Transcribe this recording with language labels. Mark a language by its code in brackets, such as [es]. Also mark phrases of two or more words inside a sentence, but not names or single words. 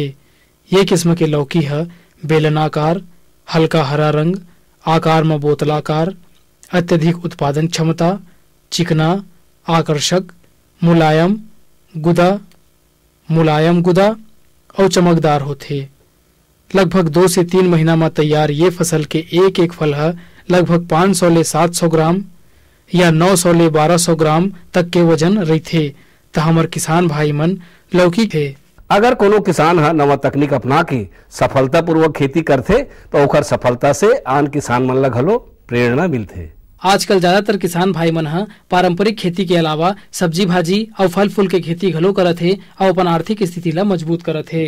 [hne] ये किस्म के लौकी है बेलनाकार, हल्का हरा रंग, आकार में बोतलाकार, अत्यधिक उत्पादन क्षमता, चिकना, आकर्षक, मुलायम गुदा और चमकदार होते। लगभग 2 से 3 महीना में तैयार ये फसल के एक फल है लगभग 500 ले 700 ग्राम या 900 ले 1200 ग्राम तक के वजन रहते। तो हमर किसान भाई मन लौकी के अगर कोनो किसान हा नवा तकनीक अपना के सफलता पूर्वक खेती करते तो ओकर सफलता से आन किसान मन ला घलो प्रेरणा मिलते। आजकल ज्यादातर किसान भाई मन हा पारंपरिक खेती के अलावा सब्जी भाजी और फल फूल के खेती घलो करत हे और अपन आर्थिक स्थिति ला मजबूत करत हे।